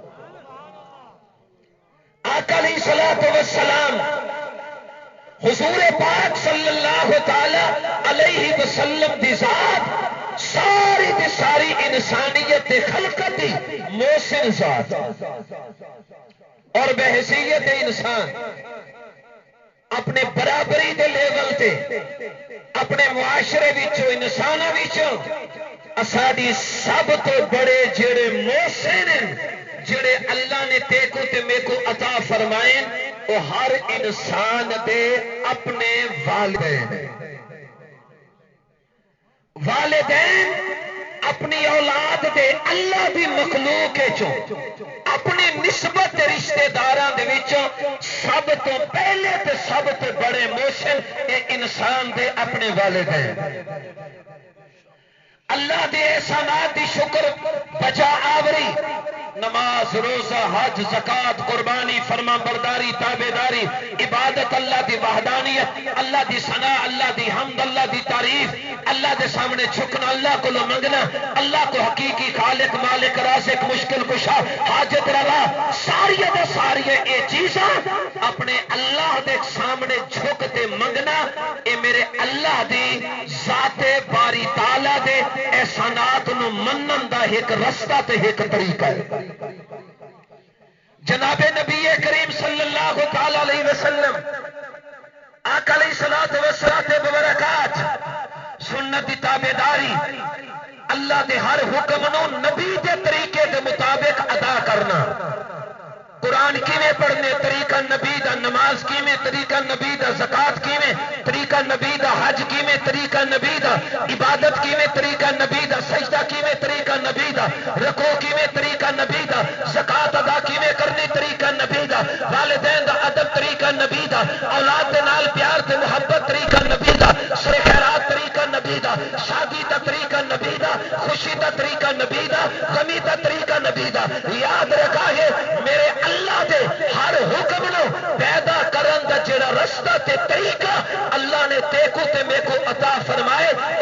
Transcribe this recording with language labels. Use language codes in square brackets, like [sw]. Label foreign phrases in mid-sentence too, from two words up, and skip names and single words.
[pa] آقا [ar] علیہ الصلوۃ والسلام [pa] حضور پاک [ar] صلی اللہ تعالی علیہ وسلم [pa] دی ذات ساری دی ساری انسانیت دی خلقت دی محسن ذات اور بحیثیت انسان اپنے برابری دے لیول تے اپنے معاشرے وچوں انساناں وچوں اساڈی سب تو بڑے جڑے محسن جڑے اللہ نے تیکو تے میکو عطا فرمائے وہ ہر انسان دے اپنے والدین اپنی اولاد دے اللہ دی مخلوق اپنی نسبت رشتے داراں دے وچوں سب تو پہلے تے سب تو بڑے محسن اے انسان دے اپنے والدین اللہ دے احسانات دی شکر بجا آوری نماز روزہ حج زکات قربانی فرما برداری تابعداری عبادت اللہ دی وحدانیت اللہ دی ثنا اللہ دی حمد اللہ دی تعریف اللہ دے سامنے جھکنا اللہ کو منگنا اللہ کو حقیقی خالق مالک رازق مشکل کشا حاجت روا ساری دے ساری اے چیزاں اپنے اللہ دے سامنے جھک تے منگنا اے میرے اللہ دی ذات باری تعالی دے احسانات نو منن دا ایک رستہ تے ایک طریقہ ہے جناب نبی کریم [ar] صلی اللہ تعالی علیہ وسلم [pa] آقا [ar] علیہ الصلوۃ والسلام [pa] مبارکات سنت دی تابعداری اللہ دے ہر حکم نو نبی دے طریقے دے مطابق ادا کرنا قرآن کیویں پڑھنے طریقہ نبی دا نماز کیویں طریقہ نبی دا زکات کیویں طریقہ نبی دا حج کیویں طریقہ نبی دا عبادت کیویں طریقہ نبی دا سجدہ کیویں طریقہ نبی دا رکوع کیویں طریقہ نبی دا زکات ادا کیویں کرنی طریقہ نبی دا والدین دا ادب طریقہ نبی دا اولاد دے نال پیار تے محبت طریقہ نبی دا سر خیرات طریقہ نبی دا شادی دا طریقہ نبی دا خوشی دا طریقہ نبی دا غمی دا طریقہ نبی دا یاد رکھا ہے میرے اللہ دے ہر حکم نو پیدا کرن دا جڑا رستہ تے طریقہ اللہ نے تیکو تے میکو عطا فرمائے